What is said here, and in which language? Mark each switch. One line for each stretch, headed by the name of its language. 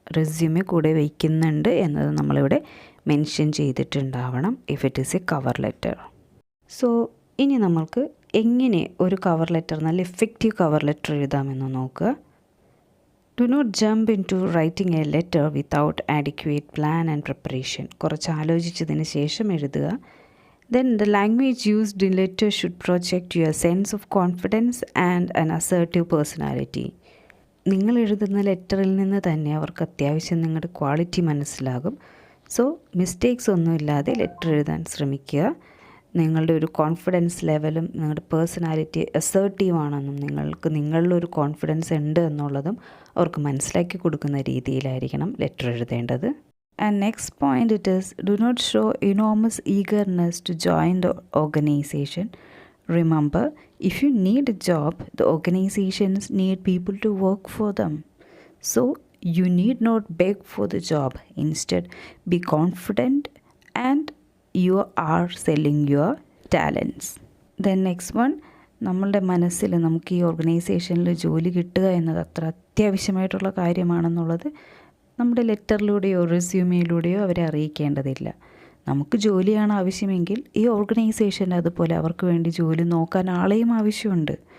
Malayalam: Resume കൂടെ വയ്ക്കുന്നുണ്ട് എന്നത് നമ്മളിവിടെ mention ചെയ്തിട്ടുണ്ടാവണം
English: If it is a cover letter.
Malayalam: So ഇനി നമ്മൾക്ക് എങ്ങനെ ഒരു കവർ ലെറ്റർ, നല്ല എഫക്റ്റീവ് കവർ ലെറ്റർ എഴുതാമെന്ന് നോക്കുക.
English: Do not jump into writing a letter without adequate plan and preparation.
Malayalam: കുറച്ച് ആലോചിച്ചതിന് ശേഷം എഴുതുക.
English: Then the language used in letter should project your sense of confidence and an assertive personality.
Malayalam: നിങ്ങൾ എഴുതുന്ന ലെറ്ററിൽ നിന്ന് തന്നെ അവർക്ക് അത്യാവശ്യം നിങ്ങളുടെ ക്വാളിറ്റി മനസ്സിലാകും. സോ മിസ്റ്റേക്സ് ഒന്നുമില്ലാതെ ലെറ്റർ എഴുതാൻ ശ്രമിക്കുക. നിങ്ങളുടെ ഒരു കോൺഫിഡൻസ് ലെവലും നിങ്ങളുടെ പേഴ്സണാലിറ്റി അസേർട്ടീവ് ആണെന്നും നിങ്ങളിലൊരു കോൺഫിഡൻസ് ഉണ്ട് എന്നുള്ളതും അവർക്ക് മനസ്സിലാക്കി കൊടുക്കുന്ന രീതിയിലായിരിക്കണം ലെറ്റർ എഴുതേണ്ടത്.
English: And next point it is, do not show enormous eagerness to join the organization. Remember, if you need a job, the organizations need people to work for them. So you need not beg for the job. Instead, be confident and you are selling your talents. Then next one,
Malayalam: നമ്മളുടെ മനസ്സിൽ നമുക്ക് ഈ ഓർഗനൈസേഷനിൽ ജോലി കിട്ടുക എന്നത് അത്ര അത്യാവശ്യമായിട്ടുള്ള കാര്യമാണെന്നുള്ളത് നമ്മുടെ ലെറ്ററിലൂടെയോ റെസ്യൂമിലൂടെയോ അവരെ അറിയിക്കേണ്ടതില്ല. നമുക്ക് ജോലിയാണ് ആവശ്യമെങ്കിൽ ഈ ഓർഗനൈസേഷൻ അതുപോലെ അവർക്ക് വേണ്ടി ജോലി നോക്കാൻ ആളെയും ആവശ്യമുണ്ട്.